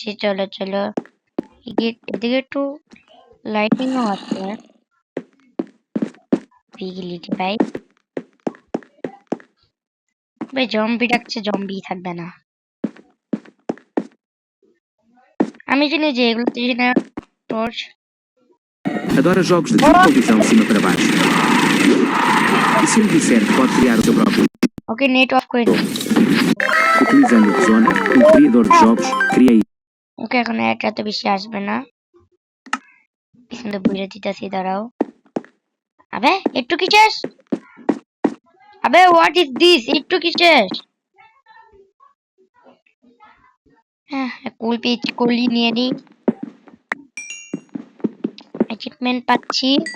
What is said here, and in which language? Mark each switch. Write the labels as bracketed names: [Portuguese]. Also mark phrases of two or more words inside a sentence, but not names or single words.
[Bangla] চলো চলো, এদিকে একটু লাইটিংও আছে। ভিজিবিলিটি ভাই, ভাই জম্বি ডাকছে, জম্বি থাকবে না। আমি জানি যে এগুলোতে না টর্চ. [Portuguese] Adora jogos de televisão de cima para baixo. E se lhe disser que pode criar o seu próprio [Bangla] ওকে নেট অফ করে দিই। [Portuguese] utilizando o Zona, um criador de jogos, cria [Bangla] ওকে এখন এটা তো বেশি আসবে না, পিছন তো বুঝে দিতেছি, দাঁড়াও। আবে একটু কি শেষ? আবে [English] what is this? [Bangla] একটু কি শেষ? হ্যাঁ, কুলি নিয়ে নি, অ্যাচিভমেন্ট পাচ্ছি।